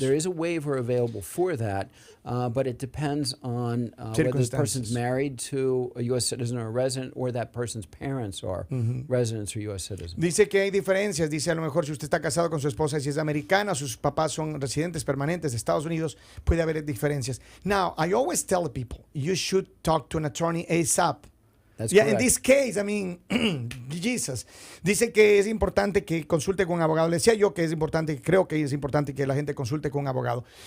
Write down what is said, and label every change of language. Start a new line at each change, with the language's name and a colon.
English: There is a waiver available for that, but it depends on whether the person's married to a U.S. citizen or a resident, or that person's parents are residents or U.S. citizens.
Spanish: Dice que hay diferencias. Dice, a lo mejor si usted está casado con su esposa y si es americana, sus papás son residentes permanentes de Estados Unidos, puede haber diferencias.
English: Now, I always tell people, you should talk to an attorney ASAP. That's Yeah, correct. in this case, I mean, Jesus.
Spanish: Dice que es importante que consulte con un abogado. Le decía yo que es importante, creo que es importante que la gente consulte con un abogado.